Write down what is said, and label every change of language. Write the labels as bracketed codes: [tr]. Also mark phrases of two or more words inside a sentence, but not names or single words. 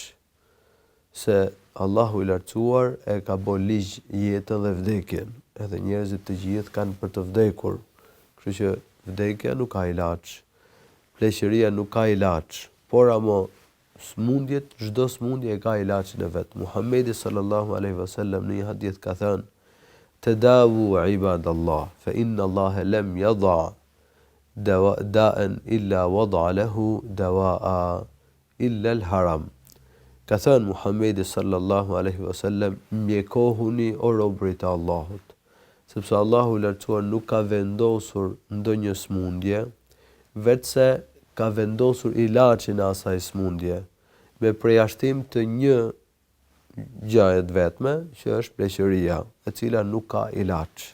[sq] Se Allahu i lartësuar e ka bërë ligj jetën dhe vdekjen, edhe njerëzit të gjithë kanë për të vdekur. Kështu që vdekja nuk ka ilaç, pleqëria nuk ka ilaç, por ama smundjet, çdo smundje e ka ilaçin e vet. [ar] Muhamedi صلى الله عليه وسلم [sq] në një hadith ka thënë: [ar] "تداووا عباد الله فإن الله لم يضع داء إلا وضع له دواء إلا الهرم." [sq] Ka thënë Muhamedi [ar] صلى الله عليه وسلم, [sq] mjekohuni o robërit e Allahut, sepse Allahu i lartësuar nuk ka vendosur ndonjë smundje, vetëse ka vendosur ilaçin e asaj smundje, me përjashtim të një gjëje të vetme, që është pleqëria, e cila nuk ka ilaç.